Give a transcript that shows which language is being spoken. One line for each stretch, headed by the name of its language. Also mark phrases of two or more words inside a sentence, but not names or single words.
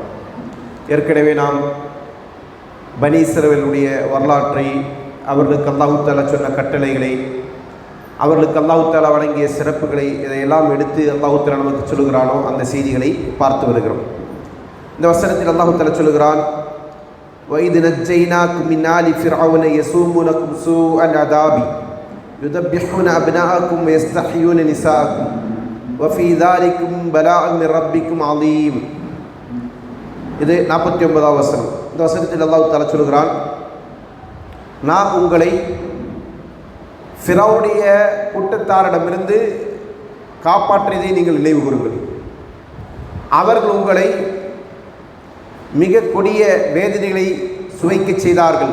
Tamil: ஏற்கனவே நாம் பனி இஸ்ரவேலுடைய வரலாற்றை, அவர்களுக்கு
Arabic: الله تعالى
Tamil: சொன்ன கட்டளைகளை, அவர்களுக்கு
Arabic: الله تعالى
Tamil: வழங்கிய சிறப்புகளை, இதையெல்லாம் எடுத்து
Arabic: الله تعالى
Tamil: நமக்கு சொல்லுகிறானோ அந்த செய்திகளை பார்த்து வருகிறோம். இந்த வசனத்தில்
Arabic: الله تعالى
Tamil: சொல்லுகிறான்:
Arabic: وَإِذْ نَجَّيْنَاكُمْ مِنْ آلِ فِرْعَوْنَ يَسُومُونَكُمْ سُوءَ الْعَذَابِ يُذَبِّحُونَ أَبْنَاءَكُمْ وَيَسْتَحْيُونَ نِسَاءَكُمْ وَفِي ذَلِكُمْ بَلَاءٌ مِنْ رَبِّكُمْ عَظِيمٌ.
Tamil: இது 49வது வசனம். இந்த வசனத்தில்
Arabic: الله تعالى
Tamil: சொல்கிறான்: நான் உங்களை ஃபிரௌனுடைய கூட்டத்தாரிடமிருந்து காப்பாற்றியதை நீங்கள் நினைவு கூறுங்கள். அவர்கள் உங்களை மிக கொடிய வேதனைகளை சுவைக்க செய்தார்கள்.